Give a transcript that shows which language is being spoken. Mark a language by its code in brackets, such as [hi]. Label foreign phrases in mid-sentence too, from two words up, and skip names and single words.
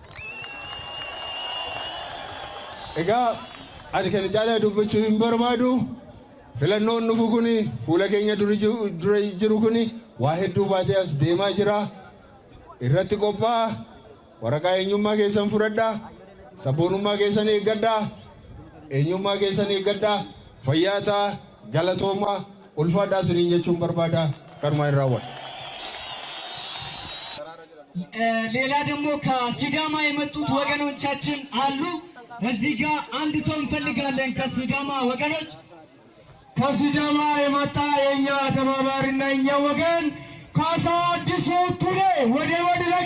[om] Egaa ani kan jaalala dubbachuu hin barbaadu filannoon nufu kuni fuula keenya dura jiru kuni waa hedduu baatee as deemaa jira. Irratti qophaa'a. Waraqaa eenyummaa keessan fudhadhaa. Sabboonummaa keessan eeggadhaa. Eenyummaa keessan eeggadhaa. Fayyaa ta'aa galatoomaa ulfaadhaa suniin jechuun barbaada karmaa irraa wal. [am] ሌላ ደግሞ ከሲዳማ የመጡት ወገኖቻችን አሉ። እዚህ ጋር አንድ ሰው እንፈልጋለን ከሲዳማ ወገኖች። ከሲዳማ የመጣ የኛ ተባባሪና የኛ ወገን ካሳ አዲሱ ቱሌ ወደ መድረክ